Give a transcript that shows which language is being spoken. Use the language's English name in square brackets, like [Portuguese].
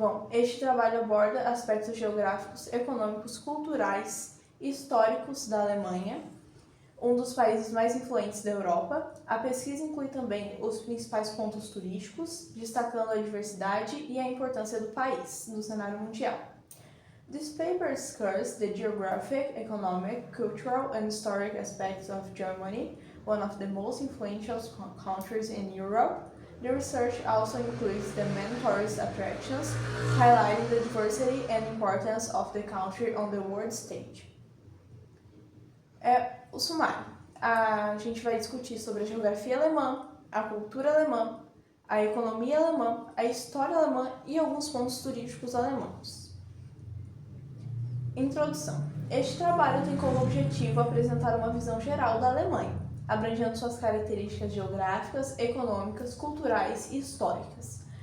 [Portuguese] Este trabalho aborda aspectos geográficos, econômicos, culturais e históricos da Alemanha, um dos países mais influentes da Europa. A pesquisa inclui também os principais pontos turísticos, destacando a diversidade e a importância do país no cenário mundial. [English] This paper covers the geographic, economic, cultural, and historic aspects of Germany, one of the most influential countries in Europe. The research also includes the main tourist attractions, highlighting the diversity and importance of the country on the world stage. [Portuguese] O sumário. A gente vai discutir sobre a geografia alemã, a cultura alemã, a economia alemã, a história alemã e alguns pontos turísticos alemãos. Introdução. Este trabalho tem como objetivo apresentar uma visão geral da Alemanha, abrangendo suas características geográficas, econômicas, culturais e históricas.